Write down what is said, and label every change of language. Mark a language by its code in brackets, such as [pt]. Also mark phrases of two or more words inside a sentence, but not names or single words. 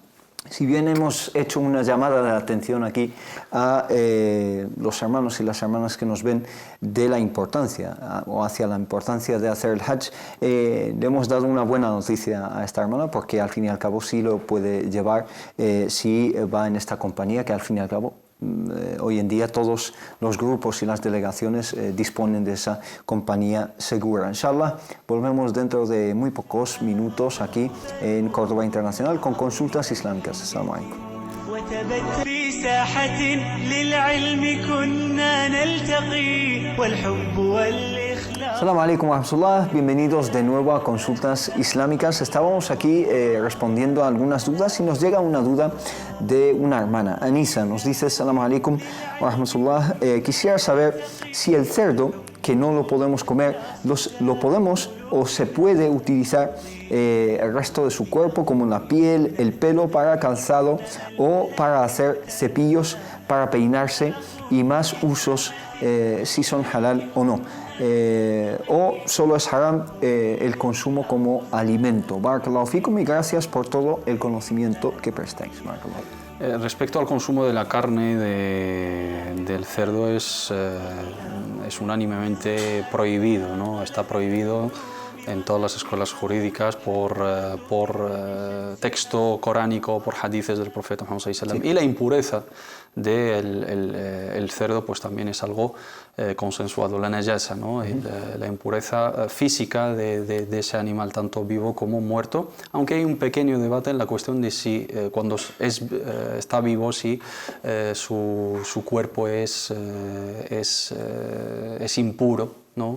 [es] Si bien hemos hecho una llamada de atención aquí a los hermanos y las hermanas que nos ven de la importancia o hacia la importancia de hacer el Hajj, le hemos dado una buena noticia a esta hermana, porque al fin y al cabo sí lo puede llevar si va en esta compañía, que al fin y al cabo hoy en día todos los grupos y las delegaciones disponen de esa compañía segura. Inshallah, volvemos dentro de muy pocos minutos aquí en Córdoba Internacional con Consultas Islámicas. [ar] السلام عليكم. في ساحة للعلم كنا نلتقي والحب والإخلاص. السلام عليكم ورحمة الله, [es] bienvenidos de nuevo a Consultas Islámicas. Estábamos aquí respondiendo a algunas dudas y nos llega una duda de una hermana, Anisa. Nos dice: [ar] السلام عليكم ورحمة الله, [es] quisiera saber si el cerdo, que no lo podemos comer, lo podemos o se puede utilizar el resto de su cuerpo, como la piel, el pelo, para calzado o para hacer cepillos para peinarse, y más usos si son halal o no. O solo es haram el consumo como alimento. [ar] بارك الله فيكم, [es] y gracias por todo el conocimiento que prestáis. Respecto al consumo de la carne del cerdo, es unánimemente prohibido, ¿no? Está prohibido en todas las escuelas jurídicas por texto coránico, por hadices del profeta Muhammad [ar] صلى الله عليه وسلم. [es] Y la impureza del cerdo pues también es algo consensuado, la najasa, ¿no? La impureza física de ese animal, tanto vivo como muerto, aunque hay un pequeño debate en la cuestión de si cuando está vivo, si su cuerpo es impuro, ¿no?